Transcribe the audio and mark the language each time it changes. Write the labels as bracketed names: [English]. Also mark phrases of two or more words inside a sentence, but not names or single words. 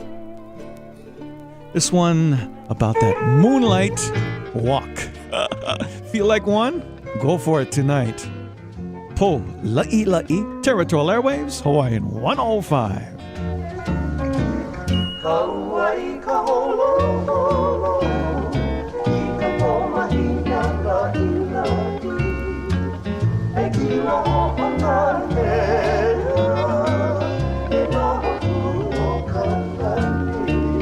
[English] This one about that moonlight walk. Feel like one? Go for it tonight. [Hawaiian] Po La'i La'i, [English] Territorial Airwaves, Hawaiian 105. [Hawaiian] Kauai ka holo holo, I ka pomahina la'i la'i, e kila ho'ona mele, e mahu o ka la'i.